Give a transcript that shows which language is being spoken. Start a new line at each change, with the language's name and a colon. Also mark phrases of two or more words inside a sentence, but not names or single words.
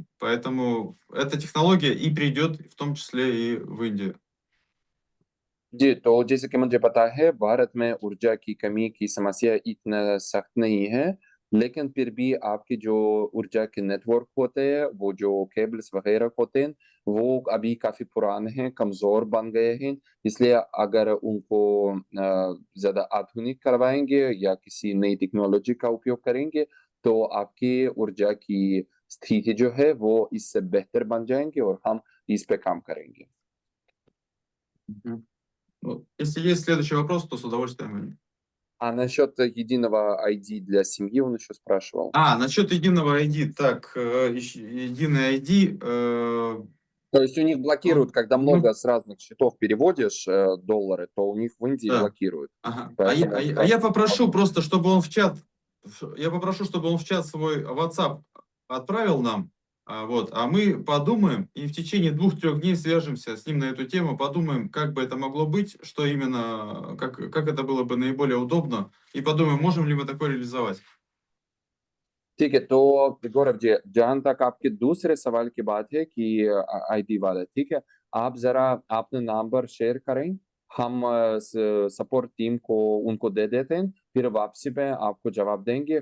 Russian: Поэтому эта технология и придет, в том числе и в Индию.
Hindi: जी, तो जैसे कि मुझे पता है भारत में ऊर्जा की कमी की समस्या इतना सख्त नहीं है, लेकिन फिर भी आपके जो ऊर्जा के नेटवर्क होते हैं, वो जो केबल्स वगैरह होते हैं, वो अभी काफी पुराने हैं, कमजोर बन गए हैं। इसलिए अगर उनको ज्यादा आधुनिक करवाएंगे या किसी नई टेक्नोलॉजी का उपयोग करेंगे, तो आपकी ऊर्जा की स्थिति जो है वो इससे बेहतर बन जाएंगे और हम इस पे काम करेंगे।
Russian: Ну, если есть следующий вопрос, то с удовольствием. А насчет единого ID для семьи он еще спрашивал. Насчет единого ID. Так, единый ID. То есть у них блокируют, когда ну, много с разных счетов переводишь доллары, то у них в Индии Да. блокируют. Ага. Поэтому Я попрошу просто, чтобы он в чат, свой WhatsApp отправил нам, а мы подумаем и в течение 2-3 дней свяжемся с ним на эту тему, подумаем, как бы это могло быть, что именно, как это было бы наиболее удобно, и подумаем, можем ли мы такое реализовать.
Hindi: ठीक है, तो गौरव जी, जहां तक आपके दूसरे सवाल की बात है कि आईडी वाला, ठीक है, आप जरा अपना नंबर शेयर करें, हम
English: support team
Hindi: को उनको दे देते हैं, फिर वापसी में आपको जवाब देंगे।